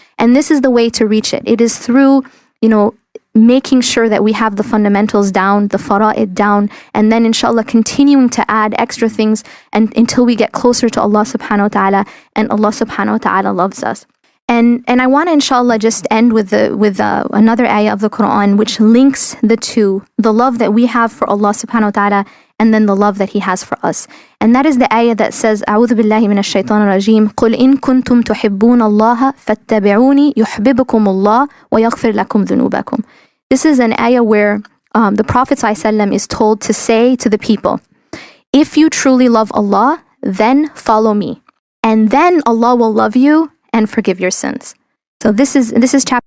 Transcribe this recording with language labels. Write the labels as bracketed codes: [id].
[en] And this is the way to reach it. It is through, making sure that we have the fundamentals down, the fara'id down, and then inshallah continuing to add extra things until we get closer to Allah subhanahu wa ta'ala, and Allah subhanahu wa ta'ala loves us. And I want to inshallah just end with another ayah of the Quran which links the two, the love that we have for Allah subhanahu wa ta'ala and then the love that he has for us. And that is the ayah that says, [ar] أعوذ بالله من الشيطان الرجيم قل إن كنتم تحبون الله فاتبعوني يحببكم الله ويغفر لكم ذنوبكم. [en] This is an ayah where the Prophet ﷺ is told to say to the people, if you truly love Allah, then follow me. And then Allah will love you and forgive your sins. So this is chapter